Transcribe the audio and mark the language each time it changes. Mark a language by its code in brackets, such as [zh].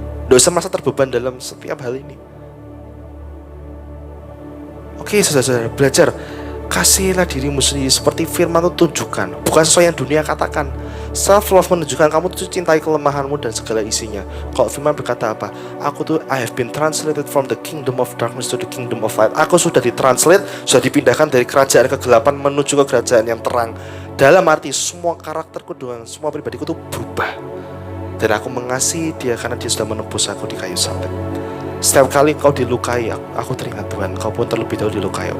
[id] Nggak usah merasa terbeban dalam setiap hal ini. Oke, saudara-saudara, belajar. Kasihilah dirimu sendiri seperti firman itu tunjukkan. Bukan sesuai yang dunia katakan. Self-love menunjukkan kamu tuh cintai kelemahanmu dan segala isinya. Kalau firman berkata apa? [en] I have been translated from the kingdom of darkness to the kingdom of light. [id] Aku sudah ditranslate, sudah dipindahkan dari kerajaan kegelapan menuju ke kerajaan yang terang. Dalam arti semua karakterku doang, semua pribadiku tuh berubah. Dan aku mengasihi dia karena dia sudah menebus aku di kayu salib. Setiap kali kau dilukai, aku teringat Tuhan, kau pun terlebih dahulu dilukai.